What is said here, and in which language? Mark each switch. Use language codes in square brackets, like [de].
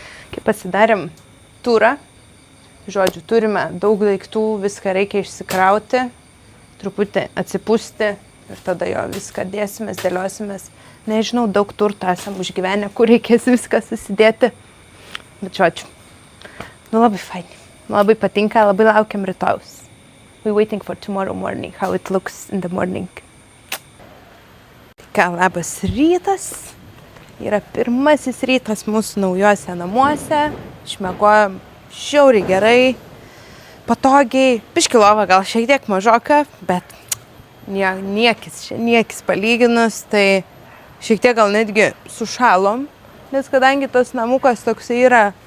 [lt] Kai pasidarėm turą, žodžiu, turime daug daiktų, viską reikia išsikrauti, truputį atsipūsti ir tada jo viską dėsimės, dėliosimės. Nežinau, daug turto esam užgyvenę, kur reikės viską susidėti. Bet žodžiu, labai faini, labai patinka, labai laukiam rytojus. [en] We're waiting for tomorrow morning, how it looks in the morning. [lt] Ką, labas rytas. Yra pirmasis rytas mūsų naujuose namuose. Išmiegojom žiauriai gerai, patogiai. Biški lova gal šiek tiek mažoka, bet niekis palyginus, tai šiek tiek gal netgi sušalom, nes kadangi tas namukas toksai yra